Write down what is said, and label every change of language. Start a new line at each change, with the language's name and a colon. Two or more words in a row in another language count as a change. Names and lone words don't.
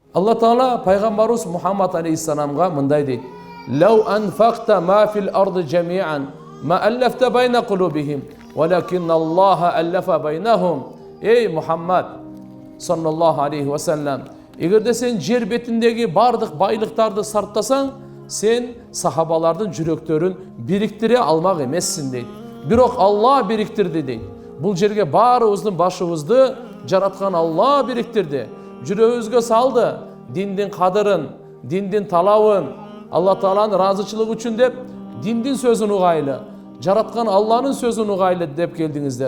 Kyrgyz: Алла Таала пайгамбарыбыз Мухаммад алейхиссаламга мындай дейт:
Arabic: "لو أنفقت ما في الأرض جميعا ما ألفت بين قلوبهم ولكن الله ألف بينهم." Ей Мухаммад صلى الله عليه وسلم,
Kyrgyz: эгерде сен жер бетиндеги бардык байлыктарды сарптасаң, сен сахабалардын жүрөктөрүн бириктире алмак эмессиң дейт. Бирок Алла бириктирди дейт. Бул жерге баарыбыздын башыбызды жараткан Алла бириктирди. Жүрөгүбүзгө салды диндин кадырын, диндин талабын, Алла Тааланын ыраазычылыгы үчүн деп диндин сөзүн угайлы, жараткан Алланын сөзүн угайлы деп келдиңиздер.